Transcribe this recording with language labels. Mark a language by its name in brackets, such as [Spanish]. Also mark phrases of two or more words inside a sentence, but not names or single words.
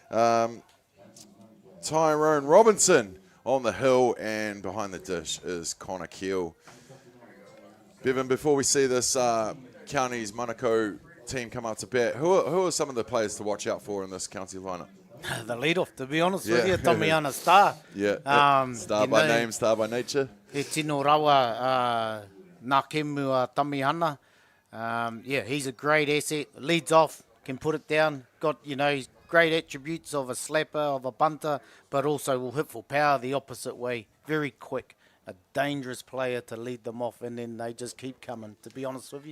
[English] Tyrone Robinson on the hill, and behind the dish is Connor Keel. Bevan, before we see this Counties Manukau team come up to bat, who are some of the players to watch out for in this county lineup? The lead-off, to be honest with you, Tamihana Star. Yeah, star by name, star by nature. [Māori] He tino rawa nā kemua Tamihana. [English] Yeah, he's a great asset. Leads off, can put it down. Got, you know, great attributes of a slapper, of a bunter, but also will hit for power the opposite way. Very quick. A dangerous player to lead them off, and then they just keep coming, to be honest with you.